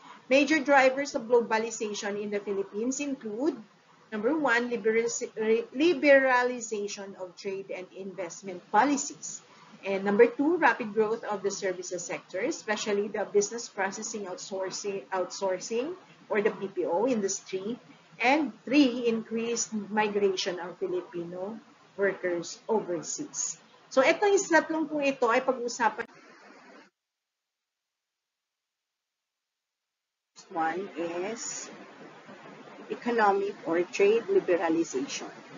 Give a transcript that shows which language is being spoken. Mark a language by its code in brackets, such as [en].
[en] Major drivers of globalization in the Philippines include, number one, liberalization of trade and investment policies. And number two, rapid growth of the services sector, especially the business processing outsourcing or the BPO industry. And three, increased migration of Filipino workers overseas. [tl] So, itong tatlong po ito ay pag-usapan. [en] One is economic or trade liberalization.